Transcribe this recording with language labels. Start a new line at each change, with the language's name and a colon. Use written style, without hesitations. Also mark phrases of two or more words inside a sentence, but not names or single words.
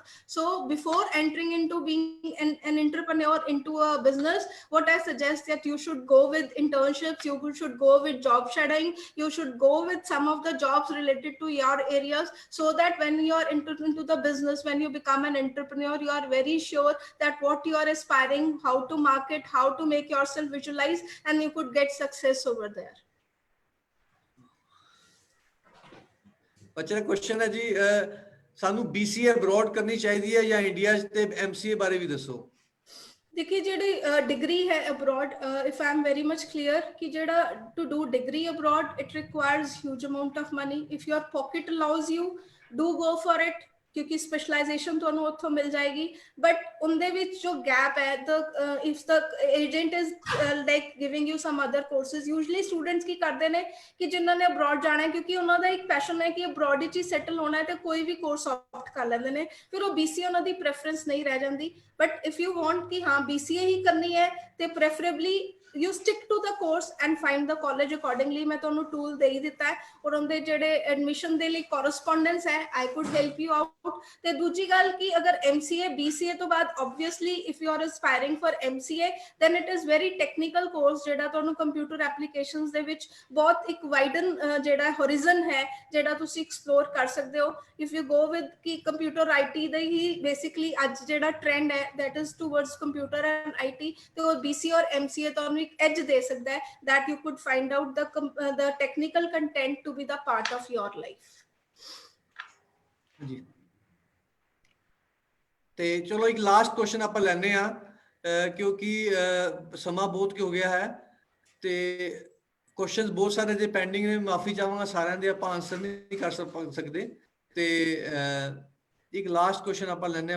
English: So before entering into being an entrepreneur into a business, what I suggest that you should go with internships, you should go with job shadowing, you should go with some of the jobs related to your areas, so that when you are into the business, when you become an entrepreneur, you are very sure that what you are aspiring, how to market, how to make yourself visualize, and you could get success over there.
Punjabi: ਬੱਚੇ ਦਾ ਕੁਐਸਚਨ ਹੈ ਜੀ, ਸਾਨੂੰ BCA ਅਬਰੋਡ ਕਰਨੀ ਚਾਹੀਦੀ ਹੈ ਜਾਂ ਇੰਡੀਆ 'ਚ, ਤੇ MCA ਬਾਰੇ ਵੀ ਦੱਸੋ।
English: देखिए
Punjabi: ਜਿਹੜੀ ਡਿਗਰੀ ਹੈ
English: abroad, if I am very much clear
Punjabi: ਕਿ ਜਿਹੜਾ
English: to do degree abroad, it requires huge amount of money. If your pocket allows you, do go for it,
Punjabi: क्योंकि स्पेशलाइजेशन ਤੁਹਾਨੂੰ ਉੱਥੋਂ ਮਿਲ ਜਾਏਗੀ, ਬਟ ਉਹਦੇ ਵਿੱਚ ਜੋ ਗੈਪ ਹੈ,
English: if the agent is like giving you some other courses, usually students
Punjabi: ਕੀ ਕਰਦੇ ਨੇ ਕਿ ਜਿਨ੍ਹਾਂ ਨੇ abroad ਜਾਣਾ ਹੈ, ਕਿਉਂਕਿ ਉਹਨਾਂ ਦਾ ਇੱਕ ਪੈਸ਼ਨ ਹੈ ਕਿ abroad ਵਿੱਚ ਹੀ ਸੈਟਲ ਹੋਣਾ ਹੈ, ਤੇ ਕੋਈ ਵੀ ਕੋਰਸ ਆਪਟ ਕਰ ਲੈਂਦੇ ਨੇ, ਫਿਰ ਉਹ BCA ਉਹਨਾਂ ਦੀ ਪ੍ਰੈਫਰੈਂਸ ਨਹੀਂ ਰਹਿ ਜਾਂਦੀ।
English: ਬਟ if you want
Punjabi: ਕਿ ਹਾਂ BCA ਹੀ ਕਰਨੀ ਹੈ, ਤੇ
English: preferably you stick to the course and find the college accordingly.
Punjabi: मैं ਤੁਹਾਨੂੰ tool ਦੇ ਹੀ ਦਿੱਤਾ ਹੈ, ਔਰ ਉਹਦੇ ਜਿਹੜੇ admission ਦੇ ਲਈ correspondence ਹੈ,
English: I could help you out।
Punjabi: ਤੇ ਦੂਜੀ ਗੱਲ ਕਿ ਅਗਰ MCA BCA ਤੋਂ ਬਾਅਦ
English: obviously if you are aspiring for MCA, then it is very technical course
Punjabi: ਜਿਹੜਾ ਤੁਹਾਨੂੰ
English: computer applications
Punjabi: ਦੇ ਵਿੱਚ ਬਹੁਤ ਇੱਕ widen ਜਿਹੜਾ horizon ਹੈ ਜਿਹੜਾ ਤੁਸੀਂ explore ਕਰ ਸਕਦੇ ਹੋ।
English: if you go with
Punjabi: ਕਿ computer IT ਦੇ ਹੀ basically ਅੱਜ ਜਿਹੜਾ trend ਹੈ
English: that is towards computer and IT,
Punjabi: ਤੇ ਉਹ BCA ਔਰ MCA ਤੁਹਾਨੂੰ ਇੱਕ edge ਦੇ ਸਕਦਾ ਹੈ
English: that you could find out the technical content to be the part of your life।
Punjabi: ਜੀ ਤੇ ਚਲੋ ਇੱਕ ਲਾਸਟ ਕੁਐਸਚਨ ਆਪਾਂ ਲੈਣੇ ਆ, ਕਿਉਂਕਿ ਸਮਾਂ ਬਹੁਤ ਹੋ ਗਿਆ ਹੈ ਤੇ ਕੁਐਸਚਨਸ ਬਹੁਤ ਸਾਰੇ ਜੇ ਪੈਂਡਿੰਗ ਨੇ, ਮਾਫੀ ਚਾਹਾਂਗਾ ਸਾਰਿਆਂ ਦੇ ਆਪਾਂ ਆਨਸਰ ਨਹੀਂ ਕਰ ਸਕਦੇ, ਤੇ ਇੱਕ ਲਾਸਟ ਕੁਐਸਚਨ ਆਪਾਂ ਲੈਣੇ ਆ।